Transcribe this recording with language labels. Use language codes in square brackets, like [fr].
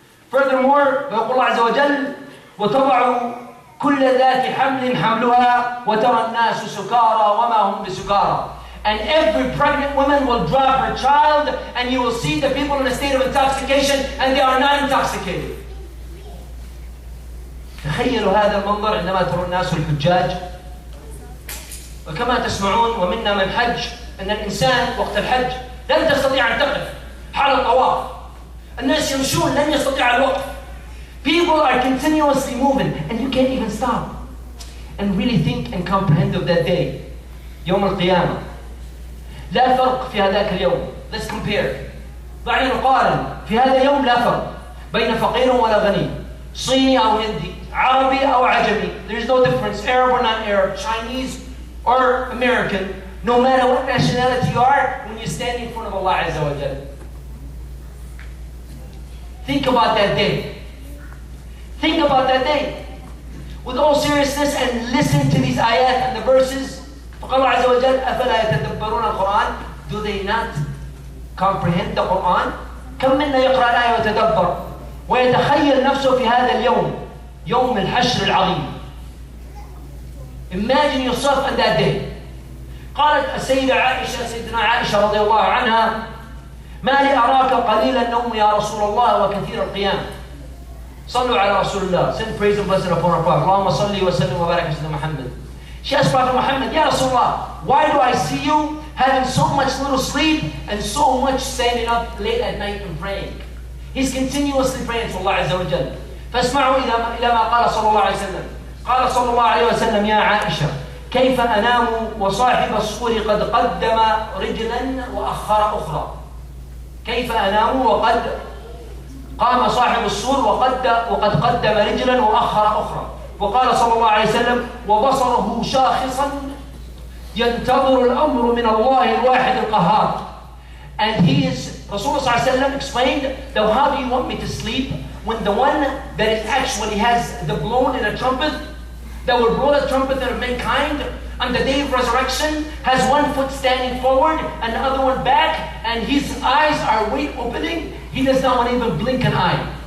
[en] Furthermore, [ar] ويقول الله عز وجل وتضع كل ذات حمل حملها وترى الناس سكارى وما هم بسكارى. [en] And every pregnant woman will drop her child and you will see the people in a state of intoxication and they are not intoxicated. [ar] تخيلوا هذا المنظر عندما ترى الناس الحجاج. وكما تسمعون ومنا من حج أن الإنسان وقت الحج لن تستطيع أن تقف حال الطواف. الناس يمشون لن يستطيع الوقف. [en] People are continuously moving and you can't even stop and really think and comprehend of that day. [ar] يوم القيامة. لا فرق في هذاك اليوم. [en] Let's compare. [ar] دعنا نقارن. في هذا اليوم لا فرق بين فقير ولا غني. صيني أو هندي. عربي أو عجمي. [en] There is no difference. Arab or non-Arab. Chinese or American. No matter what nationality you are, when you stand in front of Allah Azza wa Jal. Think about that day. Think about that day. With all seriousness and listen to these ayat and the verses. [ar] فقال الله عز وجل أفلا يتدبرون القرآن. [en] Do they not comprehend the Quran? [ar] كم منا يقرأ الآية ويتدبر ويتخيل نفسه في هذا اليوم يوم الحشر العظيم. [en] Imagine yourself on that day. [ar] قالت السيدة عائشة سيدنا عائشة رضي الله عنها ما لي أراك قليل النوم يا رسول الله وكثير القيام. صلوا على رسول الله. [en] Send praise and blessing upon our Prophet. [ar] اللهم صل وسلم وبارك على سيدنا محمد. [en] She asked Prophet Muhammad, Ya Rasulullah, why do I see you having so much little sleep and so much standing up late at night and praying? He's continuously praying to Allah Azza wa Jal. [ar] فاسمعوا إلى ما قال صلى الله عليه وسلم. قال صلى الله عليه وسلم يا عائشة كيف أنام وصاحب الصور قد قدم رجلا وأخر أخرى. كيف أنام وقد قام صاحب الصور وقد قدم رجلا وأخر أخرى. وقال صلى الله عليه وسلم وبصره شاخصا ينتظر الأمر من الله الواحد القهار. [en] And Rasulullah [ar] صلى الله عليه وسلم [en] explained that how do you want me to sleep when the one that is actually has the blown in a trumpet that will blow the trumpet of mankind on the day of resurrection has one foot standing forward and the other one back and his eyes are wide opening. He does not want to even blink an eye.